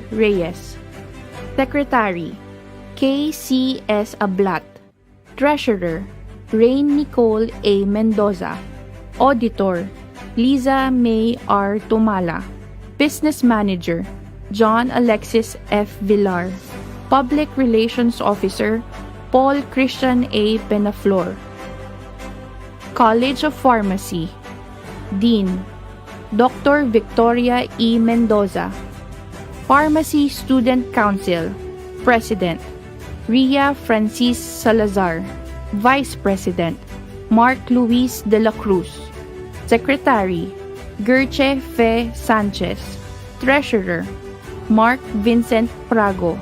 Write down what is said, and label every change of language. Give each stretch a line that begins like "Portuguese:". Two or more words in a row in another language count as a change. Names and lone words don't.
English: Reyes. Secretary, K.C.S. Ablat. Treasurer, Rain Nicole A. Mendoza. Auditor, Liza May R. Tumala. Business Manager, John Alexis F. Villar. Public Relations Officer, Paul Christian A. Penaflor. College of Pharmacy. Dean, Dr. Victoria E. Mendoza. Pharmacy Student Council. President, Ria Francis Salazar. Vice President, Mark Luis de la Cruz. Secretary, Gerche Fe Sanchez. Treasurer, Mark Vincent Prago.